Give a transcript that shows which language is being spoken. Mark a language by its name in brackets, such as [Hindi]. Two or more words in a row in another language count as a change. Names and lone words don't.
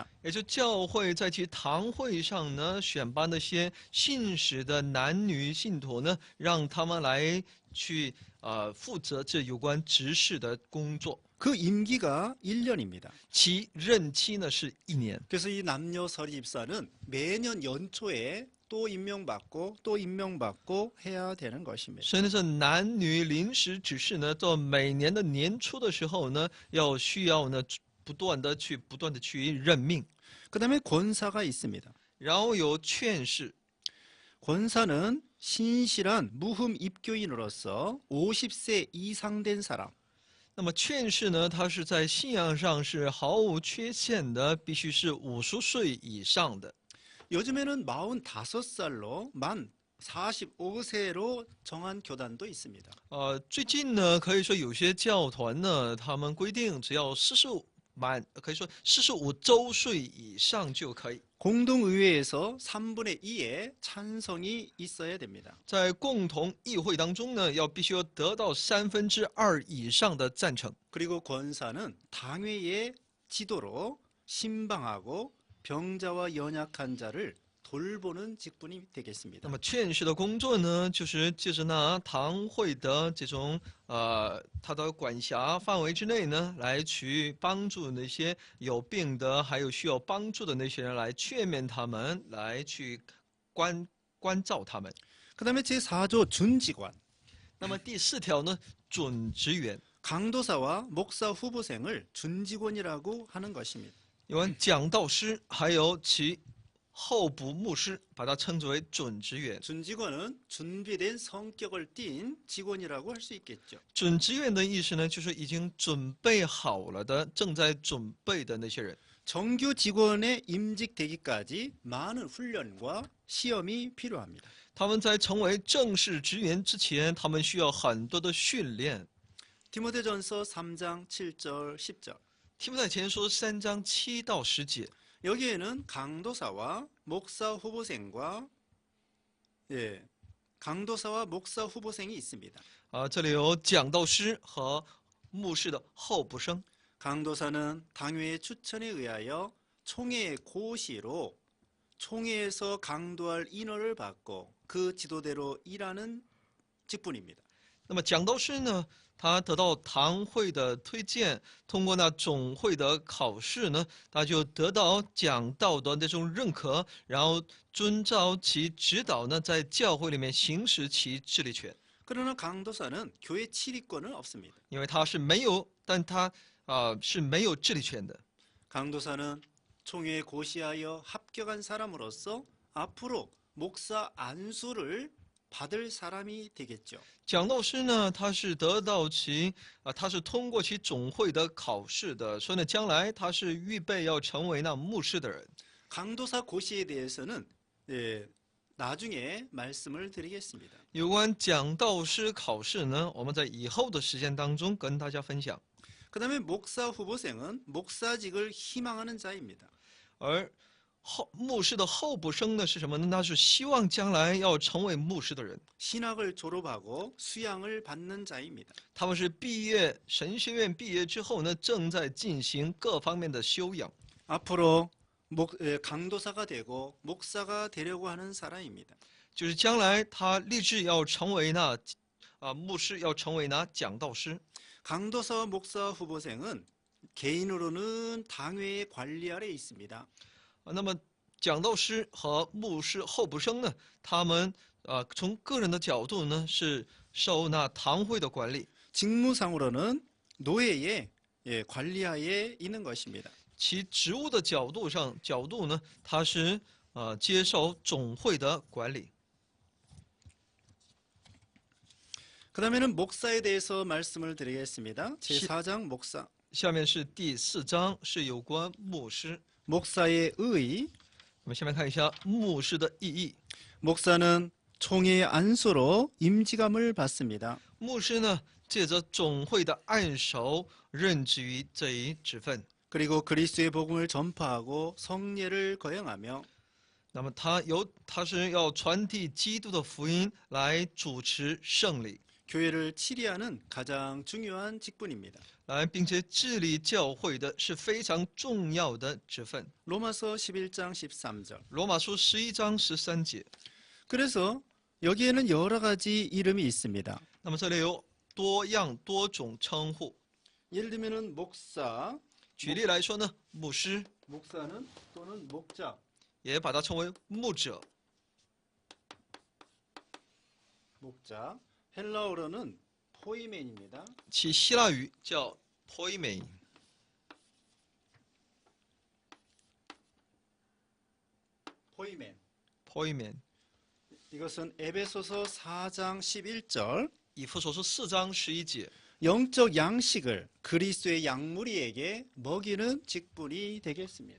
[Chinese] 也就教会在其堂会上呢，选拔那些信实的男女信徒呢，让他们来去负责这有关执事的工作。 [Korean] 그 임기가 1년입니다. [Chinese] 其任期呢是1年。 [Korean] 그래서 이 남녀 서리 집사는 매년 연초에 또 임명받고 해야 되는 것입니다. [Chinese] 所以呢，这男女临时执事呢，到每年的年初的时候呢，需要呢不断的去任命。 [Korean] 그다음에 권사가 있습니다. [Chinese] 然后有劝士， [Korean] 권사는 신실한 무흠 입교인으로서 50세 이상 된 사람. [Chinese] 那么劝士呢，他是在信仰上是毫无缺陷的，必须是50岁以上的。 [Korean] 요즘에는 45살로 만 45세로 정한 교단도 있습니다. [Chinese] 最近呢，可以说有些教团呢，他们规定只要可以说45周岁以上就可以。 [Korean] 공동의회에서 3분의 2의 찬성이 있어야 됩니다. [Chinese] 在共同议会当中呢，必须要得到2/3以上的赞成。 [Korean] 그리고 권사는 당회의 지도로 신방하고 병자와 연약한 자를 돌보는 직분이 [Chinese] 那 [Korean] 되겠습니다. [Chinese] 么劝士的工作呢，就是借着那堂会的这种他的管辖范围之内呢，来去帮助那些有病的，还有需要帮助的那些人，来劝勉他们，来去关照他们。 [Korean] 그다음에 제4조 준직원. [Chinese] 那么第4条呢，准职员， [Korean] 강도사와 목사 후보생을 준직원이라고 하는 것입니다. [Chinese] 有讲道师，还有其候补牧师，把它称之为准职员。 [Korean] 준직원은 준비된 성격을 띤 직원이라고 할 수 있겠죠. [Chinese] 准职员的意思呢，就是已经准备好了的，正在准备的那些人。 [Korean] 정규 직원에 임직되기까지 많은 훈련과 시험이 필요합니다. [Chinese] 他们在成为正式职员之前，他们需要很多的训练。 [Korean] 디모데전서 3장 7절 10절. [Chinese] 提摩太前书3章7到10节， [Korean] 여기에는 강도사와 목사 후보생이 있습니다. [Chinese] 这里有讲道师和牧师的候补生。 [Korean] 강도사는 당회의 추천에 의하여 총회의 고시로 총회에서 강도할 인원을 받고 그 지도대로 일하는 직분입니다. [Chinese] 那么讲道师呢，他得到堂会的推荐，通过那总会的考试呢，他就得到讲道的那种认可，然后遵照其指导呢，在教会里面行使其治理权。 [Korean] 그러나 강도사는 교회 출입권은 없습니다. [Chinese] 因为他是没有，但他是没有治理权的。 [Korean] 강도사는 총회에 고시하여 합격한 사람으로서 앞으로 목사 안수를 받을 사람이 되겠죠. [Chinese] 讲道师呢，他是得到他是通过其总会的考试的，所以呢，将来他是预备要成为那牧师的人。 [Korean] 강도사 고시에 대해서는 나중에 말씀을 드리겠습니다. [Chinese] 有关讲道师考试呢，我们在以后的时间当中跟大家分享。 [Korean] 그 다음에 목사 후보생은 목사직을 희망하는 자입니다. [Chinese] 而牧师的候补生呢是什么呢？那是希望将来要成为牧师的人。 [Korean] 신학을 졸업하고 수양을 받는 자입니다. [Chinese] 他们是毕业神学院毕业之后呢，正在进行各方面的修养。 [Korean] 앞으로 강도사가 되고 목사가 되려고 하는 사람입니다. [Chinese] 就是将来他立志要成为牧师，要成为讲道师。 [Korean] 강도사와 목사 후보생은 개인으로는 당회의 관리 아래 있습니다. [Chinese] 那么讲道师和牧师候补生呢，他们从个人的角度呢是受堂会的管理， [Korean] 직무상으로는 노예의 관리하에 있는 것입니다. [Chinese] 其职务的角度呢，他是接受总会的管理。 [Korean] 그 다음에는 목사에 대해서 말씀을 드리겠습니다. 제4장 목사. [Chinese] 下面是第4章，是有关牧师。 [Korean] 목사의 의. [Chinese] 我们下面看一下牧师的意义。 [Korean] 목사는 총회의 안수로 임직함을 받습니다. [Chinese] 牧师呢，借着总会的按手，任职于这一职分。 [Korean] 그리고 그리스도의 복음을 전파하고 성례를 거행하며 [Chinese] 那么他是要传递基督的福音，来主持圣礼， [Korean] 교회를 치리하는 가장 중요한 직분입니다. [Chinese] 并且治理教会的是非常重要的职分。 [Korean] 로마서 11장 13절. [Chinese] 罗马书11章13节。 [Korean] 그래서 여기에는 여러 가지 이름이 있습니다. [Chinese] 那么这里有多样多种称呼。 [Korean] 예를 들면은 목사, [Chinese] 举例来说呢，牧师 [Korean] 목사는 또는 목자, [Chinese] 也把它称为牧者。 [Korean] 목자. 헬라어로는 포이멘입니다. [Chinese] 其希腊语叫 poimen。 [Korean] 포이멘. [Chinese] poimen。 [Korean] 이것은 에베소서 4장 11절. [Chinese] 以弗所书4章11节。 [Korean] 영적 양식을 그리스도의 양무리에게 먹이는 직분이 되겠습니다.